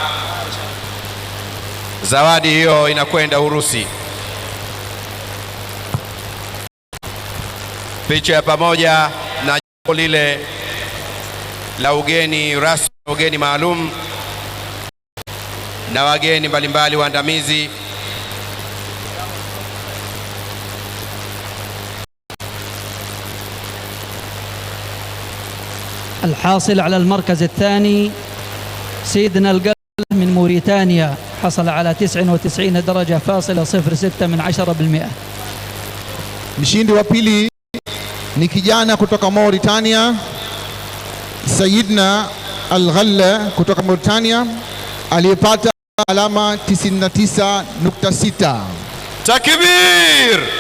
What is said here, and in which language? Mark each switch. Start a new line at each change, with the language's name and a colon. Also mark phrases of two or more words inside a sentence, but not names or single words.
Swahili: Zawadi hiyo inakwenda Urusi. Picha ya pamoja na jambo lile la ugeni rasmi, ugeni maalum na wageni mbalimbali waandamizi.
Arabic: الحاصل على المركز الثاني سيدنا القلب من موريتانيا، حصل على 99 درجة فاصلة 06 من 10%.
Swahili: Mshindi wa pili ni kijana kutoka Mauritania, Sayyidna Al-Ghalla kutoka Mauritania aliyepata alama 99.6. Takbir!